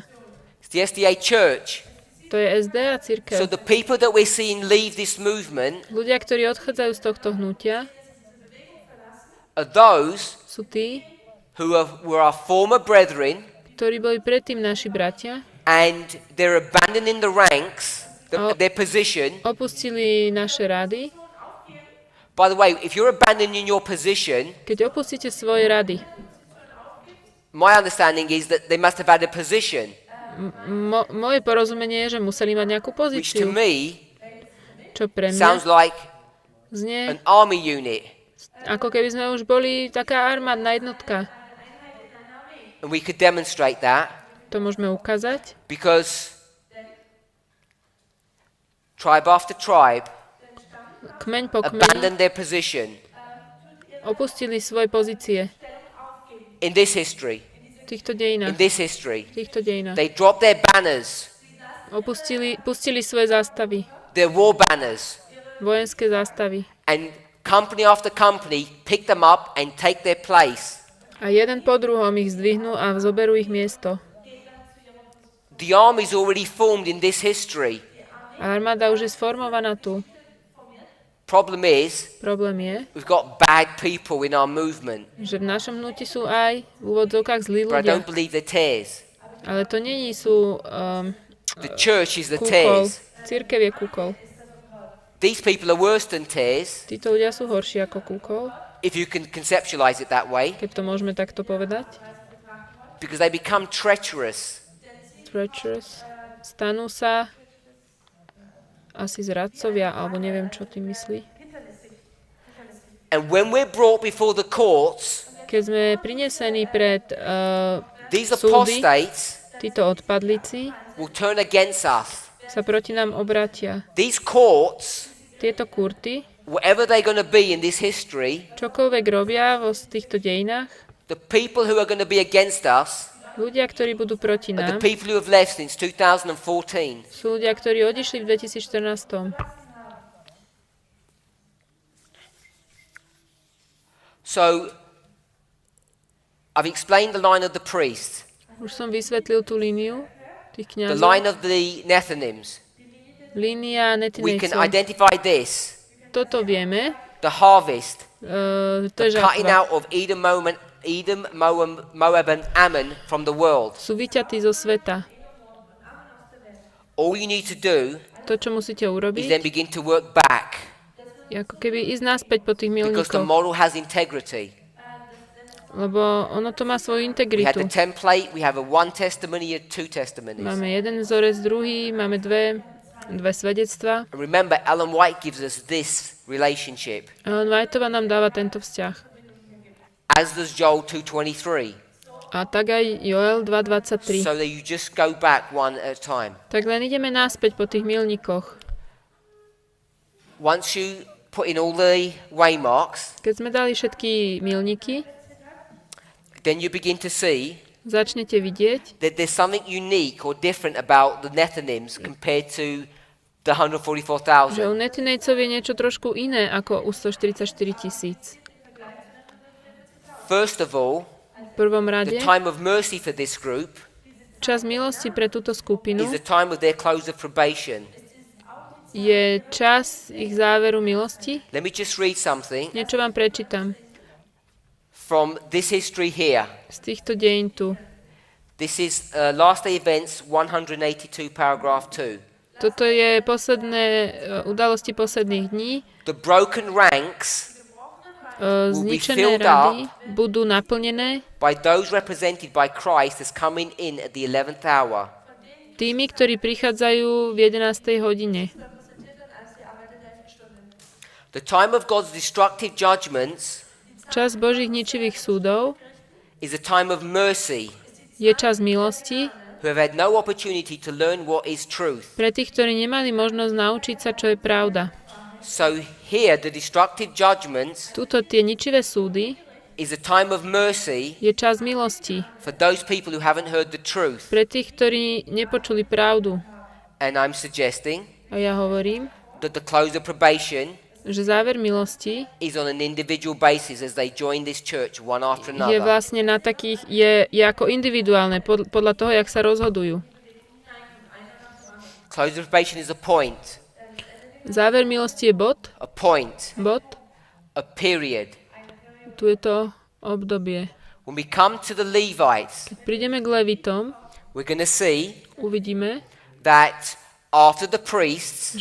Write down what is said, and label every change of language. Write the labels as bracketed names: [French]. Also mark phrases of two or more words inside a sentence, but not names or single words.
[English] It's the SDA Church. [Slovak] To je SD a [English] So [Slovak] cirkev. [English] the people that we're seeing leave this movement [Slovak] Ľudia, ktorí odchádzajú z tohto hnutia, [English] are those [Slovak] sú tí, [English] were our former brethren, [Slovak] ktorí boli predtým naši bratia, [English] and they're abandoning the ranks, their position. [Slovak] opustili naše rady. [English] By the way, if you're abandoning your position, [Slovak] Keď opustíte svoje rady, [English] my understanding is that they must have had a position, [Slovak] moje porozumenie je, že museli mať nejakú [English] which to [Slovak] pozíciu, [English] me [Slovak] čo pre [English] sounds [Slovak] mňa [English] like [Slovak] znie, [English] an army unit. [Slovak] ako keby sme už boli taká armádna jednotka. [English] And we could demonstrate that [Slovak] To môžeme ukázať, [English] because tribe after tribe [Slovak] kmeň po kmeň [English] abandoned their position [Slovak] opustili svoje pozície [English] in this history. [Slovak] v týchto [English] In [Slovak] dejinách. [English] this history, [Slovak] V týchto dejinách. [English] they dropped their banners, [Slovak] Pustili svoje zástavy, [English] their war banners, [Slovak] vojenské zástavy. [English] and company after company pick them up and take their place. [Slovak] A jeden po druhom ich zdvihnú a zoberú ich miesto. [English] The army's already formed in this history. [Slovak] A armáda už je sformovaná tu. [English] Problem is, [Slovak] Problém je, [English] we've got bad people in our movement, [Slovak] že v našom hnutí sú aj v úvodzovkách zlí [English] but I [Slovak] ľudia. [English] don't believe they're tares. [Slovak] Ale to není sú [English] The church is the [Slovak] kúkol. [English] tares. [Slovak] Cirkev je kúkol. [English] These people are worse than tares, [Slovak] Títo ľudia sú horší ako kúkol, [English] if you can conceptualize it that way, [Slovak] keď to môžeme takto povedať. [English] because they become treacherous. Treacherous. [Slovak] Stanú sa asi zradcovia, alebo neviem, čo tým myslí. [English] And when we're brought before the courts, [Slovak] Keď sme prinesení pred [English] these [Slovak] súdy, [English] apostates [Slovak] títo odpadlíci [English] will turn against us. [Slovak] sa proti nám obratia. [English] These courts, [Slovak] Tieto kurty, [English] whatever they're going to be in this history, [Slovak] čokoľvek robia vo týchto dejinách, [English] the people who are going to be against us [Slovak] ľudia, ktorí budú proti [English] are the [Slovak] nám, [English] people who have left since 2014. [Slovak] sú ľudia, ktorí odišli v 2014. [English] So, I've explained the line of the priests, [Slovak] Už som vysvetlil tú líniu tých [English] the [Slovak] kňazov. [English] line of the Nethinims. [Slovak] Línia [English] We can [Slovak] netinejcov. [English] identify this, [Slovak] Toto vieme, [English] the harvest, [Slovak] to je [English] the cutting [Slovak] žatva. [English] out of Edom, Moab, and Ammon from the world. [Slovak] Sú vyťatí zo sveta. [English] All you need to do [Slovak] To, čo musíte [English] is then [Slovak] urobiť, [English] begin to work back, [Slovak] je ako keby ísť naspäť po tých [English] because the [Slovak] milníkoch. [English] model has integrity. [Slovak] Lebo ono to má svoju [English] We had [Slovak] integritu. [English] the template, we have a one testimony and two testimonies. [Slovak] Máme jeden vzorec, druhý, máme dve svedectvá. [English] And remember, Ellen White gives us this relationship, [Slovak] A Whiteova nám dáva tento vzťah. [English] as does Joel 2:23, [Slovak] A tak aj Joel 2.23. [English] so that you just go back one at a time. [Slovak] Tak len ideme naspäť po tých milníkoch. [English] Once you put in all the waymarks, [Slovak] Keď sme dali všetky milníky, [English] then you begin to see [Slovak] začnete vidieť, [English] that there's something unique or different about the Nethinims compared to the [Slovak] že u [English] 144,000. [Slovak] netinejcov je niečo trošku iné ako u 144 000. [English] First of all, [Slovak] V prvom [English] the [Slovak] rade, [English] time of mercy for this group [Slovak] čas milosti pre túto skupinu [English] is the time of their close of probation. [Slovak] je čas ich záveru milosti. [English] Let me just read something [Slovak] Niečo vám prečítam [English] from this history here. [Slovak] z týchto dejín tu. [English] This is Last Day Events 182, paragraph 2. [Slovak] Toto je posledné udalosti posledných dní. [English] The broken ranks [Slovak] Zničené [English] filled [Slovak] rady budú naplnené [English] by those represented by Christ as coming in at the 11th hour. [Slovak] tými, ktorí prichádzajú v 11. hodine. [English] The time of God's destructive judgments [Slovak] Čas Božích ničivých súdov [English] is a time of mercy, [Slovak] je čas milosti [English] who have had no opportunity to learn what is truth. [Slovak] pre tých, ktorí nemali možnosť naučiť sa, čo je pravda. [English] So here, the destructive judgments [Slovak] Tuto tie ničivé súdy [English] is a time of mercy [Slovak] je čas milosti [English] for those people who haven't heard the truth. [Slovak] pre tých, ktorí nepočuli pravdu. [English] And I'm suggesting [Slovak] A ja hovorím, [English] that the close of probation [Slovak] že záver milosti [English] is on an individual basis as they join this church one after [Slovak] je [English] another. [Slovak] vlastne na takých, je ako individuálne, podľa toho, jak sa rozhodujú. [English] Close of probation is a point, [Slovak] Záver milosti je bod, [English] a point, a period. [Slovak] tu je to obdobie. [English] When we come to the Levites, [Slovak] Keď prídeme k Levitom, [English] we're going to see [Slovak] uvidíme, [English] that after the priests